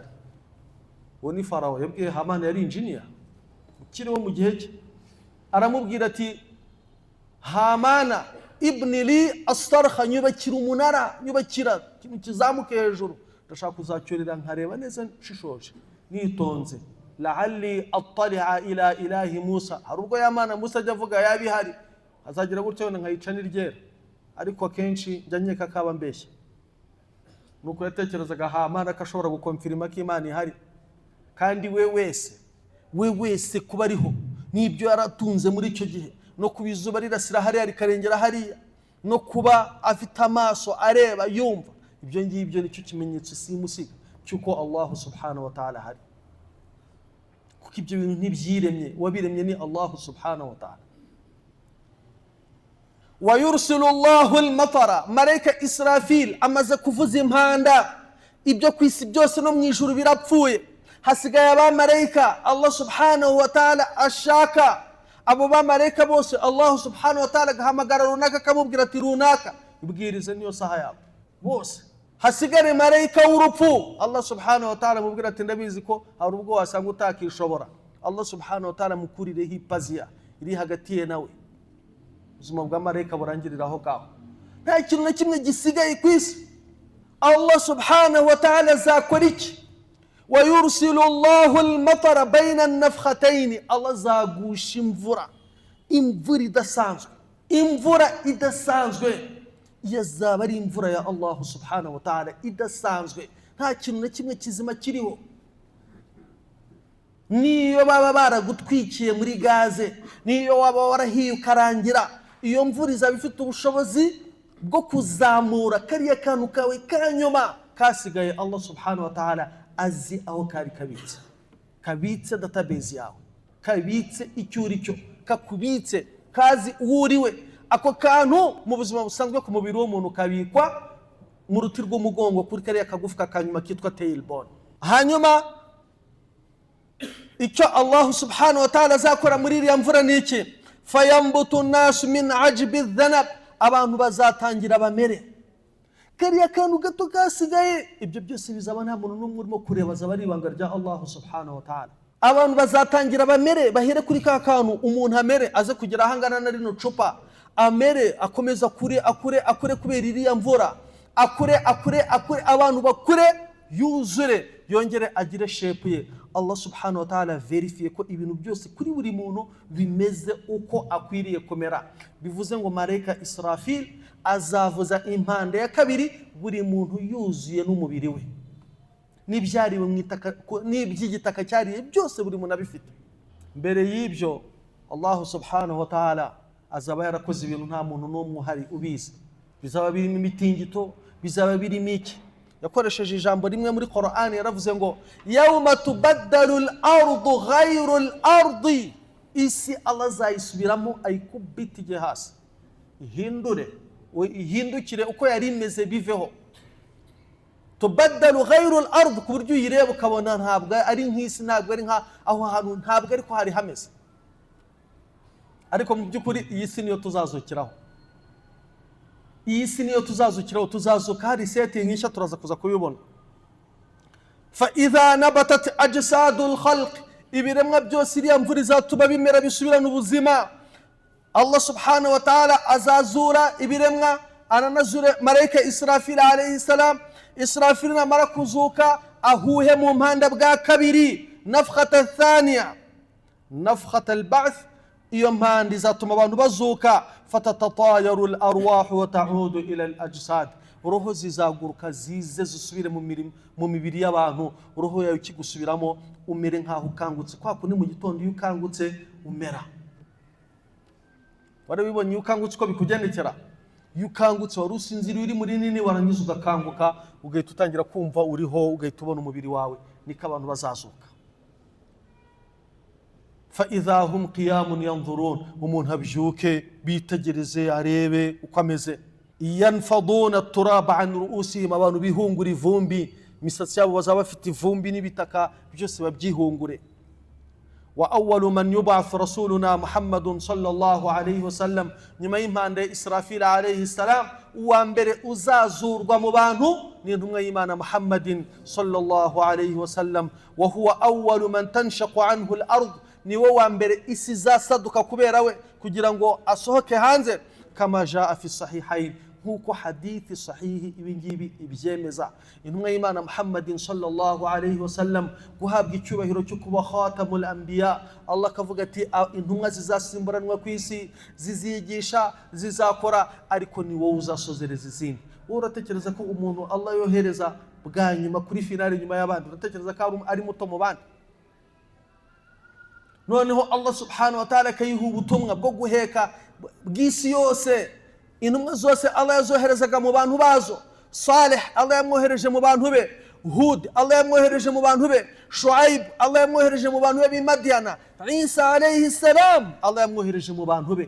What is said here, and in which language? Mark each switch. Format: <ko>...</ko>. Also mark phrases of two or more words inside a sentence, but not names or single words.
<rw>Uwo ni Farawo yabwiye Hamani, yari enjeniyeri ukiriho mu gihe cye. Aramubwira ati</rw> <ar>هامان ابن لي صرحا,</ar> <rw>nyubakira umunara, nyubakira ikintu kizamuke hejuru, ndashaka kuzacyurira nkareba neza nshishoje nitonze.</rw> <ar>لعلي أطلع إلى إله موسى,</ar> <rw>hari ubwo ya Mana Musa ajya avuga yabihari, azagira gutyo wenda nkayica n'iryera, ariko akenshi njya nkeka kaba mbeshya. Nuko yatekerezaga Hamana ko ashobora gukonfirima ko Imana ihari, kandi we wese kuba ariho n'ibyo yaratunze muri icyo gihe, no kuba izuba rirasira hariya rikarengera hariya, no kuba afite amaso areba yumva, ibyo ngibyo nicyo kimenyetso simusiga cyuko</rw> <ar>الله سبحانه وتعالى</ar> <rw>hari, kuko ibyo bintu ntibyiremye, wabiremye ni</rw> <ar>الله سبحانه وتعالى. ويرسل الله المطر,</ar> <rw>malaika Israfil amaze kuvuza impanda, ibyo ku isi byose no mu ijuru birapfuye, hasigaye abamarayika</rw> <ar>الله سبحانه وتعالى</ar> <rw>ashaka. Abo bamarayika bose</rw> <ar>الله سبحانه وتعالى</ar> <rw>gahamagara runaka akamubwira ati runaka ibwirize niyo saha yabo bose, hasigare marayika w'urupfu.</rw> <ar>الله سبحانه وتعالى</ar> <rw>amubwira ati ndabizi ko hari ubwo wasanga utakishobora.</rw> <ar>الله سبحانه وتعالى</ar> <rw>mukurireho ipaziya iri hagati ye nawe, ubuzima bwa marayika burangirira aho ngaho, nta kintu na kimwe gisigaye ku isi.</rw> <ar>الله سبحانه وتعالى</ar> <rw>azakora iki?</rw> <ar>ويرسل الله المطر بين النفختين,</ar> <rw>Allah azagusha imvura idasanzwe, imvura idasanzwe. Yazaba ari imvura ya</rw> <ar>الله سبحانه وتعالى</ar> <rw>idasanzwe, nta kintu na kimwe kizima kiriho. Niyo baba baragutwikiye muri gaze, niyo waba warahiye ukarangira, iyo mvura izaba ifite ubushobozi bwo kuzamura kariya kantu kawe kanyuma kasigaye</rw> <ar>الله سبحانه وتعالى</ar> <rw>azi aho kari kabitse database yawe, kabitse icyo uri cyo, kakubitse, kazi uwuriwe. Ako kantu mu buzima busanzwe ku mubiri w'umuntu kabikwa mu ruti rw'umugongo kuri kariya kagufwa kanyuma kitwa tailbone. Hanyuma icyo</rw> <ar>الله سبحانه وتعالى</ar> <rw>azakora muri iriya mvura ni iki?</rw> <ar>فينبت الناس من عجب الذنب,</ar> <rw>abantu bazatangira bamere. Kariya kantu gato kasigaye, ibyo byose bizaba nta muntu n'umwe urimo kureba, azaba ari ibanga rya</rw> <ar>الله سبحانه وتعالى.</ar> <rw>Abantu bazatangira bamere, bahere kuri ka kantu, umuntu amere aze kugira ahangana na rino cupa, amere akomeza akure kubera iriya mvura, akure abantu bakure, yuzure, yongere agire shape ye.</rw> <ar>الله سبحانه وتعالى</ar> <rw>verifie ko ibintu byose kuri buri muntu bimeze uko akwiriye kumera. Bivuze ngo malaika Israfil azavuza impande ya kabiri, buri muntu yuzuye n'umubiri we, n'ibyariwe mu itaka n'iby'igitaka cyariye byose buri muntu abifite. Mbere y'ibyo</rw> <ar>الله سبحانه وتعالى</ar> <rw>azaba yarakoze ibintu nta muntu n'umwe uhari ubizi. Bizaba birimo imitingito, bizaba birimo iki. Yakoresheje ijambo rimwe muri Qur'an, yaravuze ngo</rw> <ar>يوم تبدل الأرض غير الأرض,</ar> <rw>isi Allah azayisubiramo ayikubite hasi, ihindukire uko yari imeze biveho.</rw> <ar>تبدل غير الأرض,</ar> <rw>ku buryo uyireba ukabona ntabwo ari nk'isi, ntabwo ari aho hantu, ntabwo ariko hari hameze. Ariko mu by'ukuri iyi si niyo tuzazukiraho, iyi si niyo tuzazukiraho, tuzazuka hari setting nk'ishya turaza kuza kubibona.</rw> <ar>فإذا نبتت أجساد الخلق,</ar> <rw>ibiremwa byose iriya mvura izatuma bimera bisubirana ubuzima.</rw> <ar>الله سبحانه وتعالى</ar> <rw>azazura ibiremwa, ananazure malaika Israfil</rw> <ar>عليه السلام.</ar> <rw>Israfil namara kuzuka ahuhe mu mpanda bwa kabiri,</rw> <ar>نفخة ثانية نفخة البعث.</ar> <rw>Iyo mpanda izatuma abantu bazuka,</rw> <ar>فتتطاير الأرواح وتعود إلى الأجساد,</ar> <rw>roho zizaguruka zize zisubire mu mibiri y'abantu. Roho yawe ikigusubiramo umere nkaho ukangutse, kwa kundi mu gitondo iyo ukangutse umera. Warabibonye iyo ukangutse uko bikugendekera? Iyo ukangutse wari usinziriye uri muri nini, warangiza ugakanguka, ugahita utangira kumva uriho, ugahita ubona umubiri wawe. Niko abantu bazazuka.</rw> <ar>فإذا هم قيام ينظرون,</ar> <rw>umuntu abyuke bitegereze arebe uko ameze.</rw> <ar>ينفضون التراب عن رؤوسهم,</ar> <rw>abantu bihungura ivumbi, imisatsi yabo bazaba bafite ivumbi n'ibitaka byose babyihungure.</rw> <ar>وأول من يبعث رسولنا محمد صلى الله عليه وسلم,</ar> <rw>nyuma y'impande Israfil</rw> <ar>عليه السلام,</ar> <rw>uwa mbere uzazurwa mu bantu ni intumwa y'Imana Muhammadin</rw> <ar>صلى الله عليه وسلم. وهو أول من تنشق عنه الأرض,</ar> <rw>niwe wa mbere isi zasaduka kubera we, kugira ngo asohoke hanze.</rw> <ar>كما جاء في الصحيحين,</ar> <rw>nkuko hadithi sahihi ibingibi ibyemeza. Intumwa y'Imana Muhammadin</rw> <ar>صلى الله عليه وسلم</ar> <rw>guhabwa icyubahiro cyo kuba</rw> <ar>خاتم الأنبياء,</ar> <rw>Allah kavuga ati intumwa zizasimburanwa ku isi, zizigisha, zizakora, ariko ni wowe uzasozereza izindi. Wowe uratekereza ko umuntu Allah yohereza bwa nyuma kuri finale nyuma y'abandi, uratekereza ko ari muto mu bandi? Noneho</rw> <ar>الله سبحانه وتعالى</ar> <rw>kayiha ubutumwa bwo guheka bw'isi yose. Intumwa zose Allah yazoherezaga mu bantu bazo. Salih Allah yamwohereje mu bantu be, Hud Allah yamwohereje mu bantu be, Shuaib Allah yamwohereje mu bantu be b'i Madiana, Isa</rw> <ar>عليه السلام</ar> <rw>Allah yamwohereje mu bantu be.</rw>